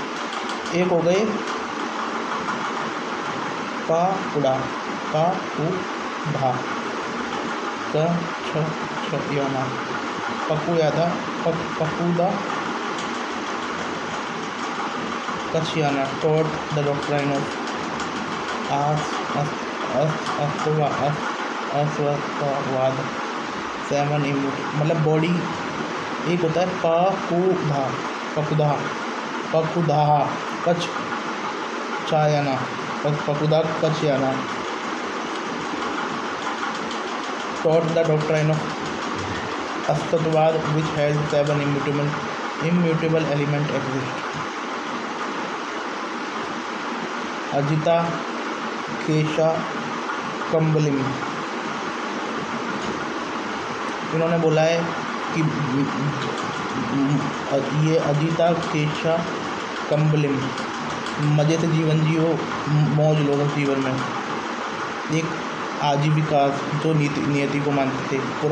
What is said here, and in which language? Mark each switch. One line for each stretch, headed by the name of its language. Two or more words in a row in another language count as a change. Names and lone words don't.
Hindi: एक हो गए पाकुड़ा पकुदा कशियाना
English: taught the doctrine of
Hindi: अस्वत्वाद, सेवन मतलब बॉडी। एक होता है पकुधा कच चायाना, पकुदा कचयाना
English: taught the doctrine of
Hindi: अस्तित्ववाद
English: which has seven immutable element exist।
Hindi: अजिता केशा कम्बलिम, इन्होंने बोला है कि ये अजिता केशा कम्बलिम, मज़े से जीवन जियो, मौज लो जीवन में। एक आजीविका जो नियति को मानते थे।